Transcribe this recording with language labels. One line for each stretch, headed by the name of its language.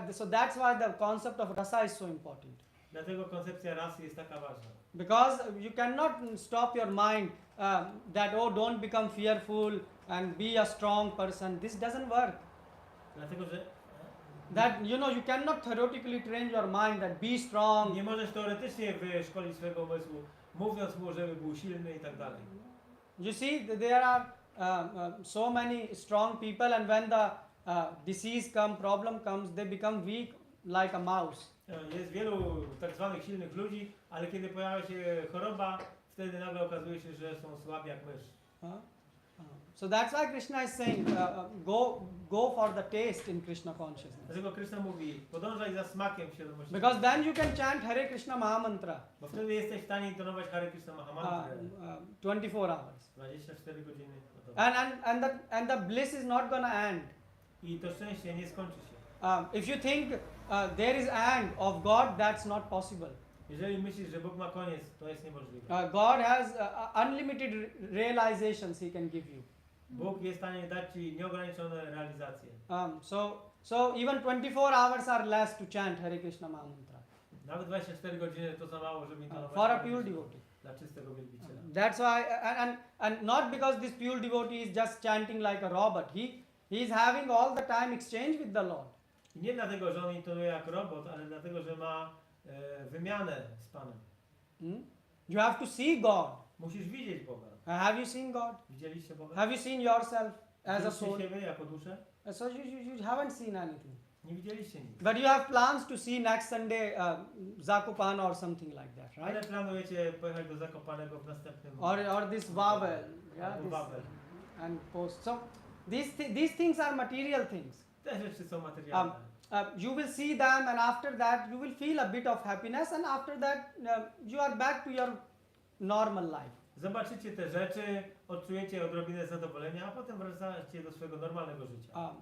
English: That's why the concept of rasa is so important.
Polish: Dlatego koncepcja rasy jest taka ważna.
English: Because you cannot stop your mind that, oh, don't become fearful and be a strong person. This doesn't work.
Polish: Dlatego, że
English: That, you cannot theoretically train your mind that be strong.
Polish: nie możesz teoretycznie wyszkolić swojego umysłu, mówiąc mu, żeby był silny i tak dalej.
English: You see, there are so many strong people, and when the disease problem comes, they become weak like a mouse.
Polish: Jest wielu tak zwanych silnych ludzi, ale kiedy pojawia się choroba, wtedy nagle okazuje się, że są słabi jak mysz.
English: So that's why Krishna is saying, go for the taste in Krishna consciousness.
Polish: Dlatego Krishna mówi, podążaj za smakiem świadomości.
English: Because then you can chant Hare Krishna Mahamantra
Polish: Bo wtedy jesteś w stanie intonować Hare Krishna Mahamantrę
English: 24 hours.
Polish: 24 godziny.
English: And the bliss is not gonna end.
Polish: I to szczęście nie skończy się.
English: If you think there is end of God, that's not possible.
Polish: Jeżeli myślisz, że Bóg ma koniec, to jest niemożliwe.
English: God has unlimited realizations He can give you.
Polish: Bóg jest w stanie dać Ci nieograniczone realizacje.
English: So even 24 hours are less to chant Hare Krishna Mahamantra.
Polish: Nawet 24 godziny to za mało, żeby intonować
English: For a
Polish: Hare
English: pure
Polish: Krishna
English: devotee.
Polish: dla czystego wielbiciela.
English: That's why, and not because this pure devotee is just chanting like a robot. He is having all the time exchange with the Lord.
Polish: I nie dlatego, że on intonuje jak robot, ale dlatego, że ma wymianę z Panem.
English: You have to see God.
Polish: Musisz widzieć Boga.
English: Have you seen God?
Polish: Widzieliście Boga?
English: Have you seen yourself as a
Polish: Widzieliście
English: soul?
Polish: siebie jako duszę?
English: So you haven't seen anything.
Polish: Nie widzieliście nic.
English: But you have plans to see next Sunday Zakopane or something like that,
Polish: Ale
English: right?
Polish: planujecie pojechać do Zakopanego w następnym
English: Or this Wawel, yeah,
Polish: albo
English: this,
Polish: Wawel.
English: and post. So these things are material things.
Polish: Te rzeczy są materialne.
English: You will see them, and after that you will feel a bit of happiness, and after that you are back to your normal life.
Polish: Zobaczycie te rzeczy, odczujecie odrobinę zadowolenia, a potem wracacie do swojego normalnego życia.